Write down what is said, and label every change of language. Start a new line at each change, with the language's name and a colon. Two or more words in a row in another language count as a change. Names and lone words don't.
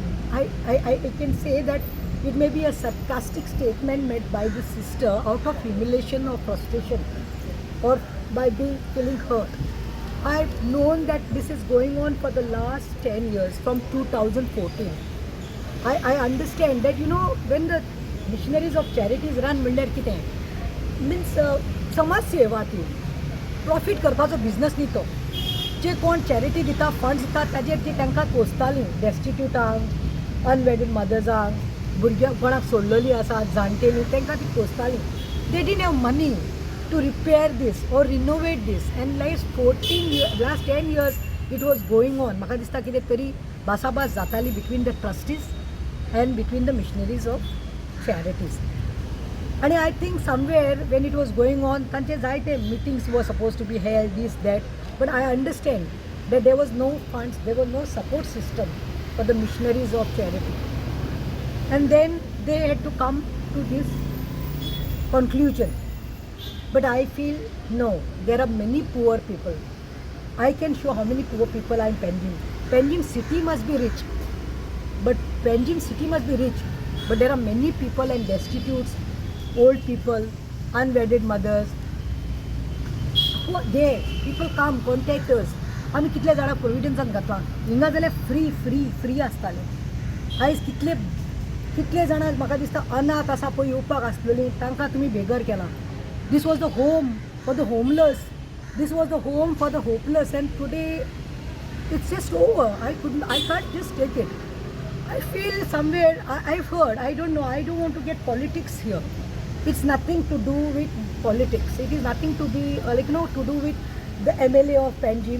English: I can say that it may be a sarcastic statement made by the sister out of humiliation or frustration or by feeling hurt. I've known that this is going on for the last 10 years, from 2014. I understand that, when the missionaries of charities run
Konkani: म्हणल्यार कितें
English: means
Konkani: समाज सेवा ती प्रॉफिट करपाचो बिझनस न्ही तो. जे कोण चॅरिटी दिता, फंड्स दिता, ताजेर ती तांकां पोसतालीं डेस्टिट्यूटांक, अनवेडीड मदर्सांक, भुरग्यांक कोणाक सोडलेलीं आसा, जाणटेलीं, तांकां ती पोसतालीं.
English: they didn't have money to repair this or renovate this, and last 10 years it was going on.
Konkani: म्हाका दिसता कितें तरी भासाभास जाताली
English: between the trustees and between the missionaries of charities. And I think somewhere when it was going on,
Konkani: तांचे जायते
English: meetings were supposed to be held, this, that, but I understand that there was no funds, there was no support system for the missionaries of charity. And then they had to come to this conclusion. But I feel no, there are many poor people. I can show how many poor people are in Panjim. Panjim city must be rich, but there are many people and destitutes, old people, unwedded mothers. Who are there? People come, contact us.
Konkani: आमी कितले जाणां प्रोविडन्सान घातला, हिंगा जाल्यार फ्री आसताले. आयज कितले जाणां म्हाका दिसता अनाथ आसा पळय येवपाक आसलेलीं, तांकां तुमी बेगर केला.
English: This was the home for the homeless. This was the home for the hopeless, and today it's just over. I can't just take it. I feel somewhere, I've heard, I don't know, I don't want to get politics here. It's nothing to do with politics. It is nothing to be, to do with the MLA of Panjim.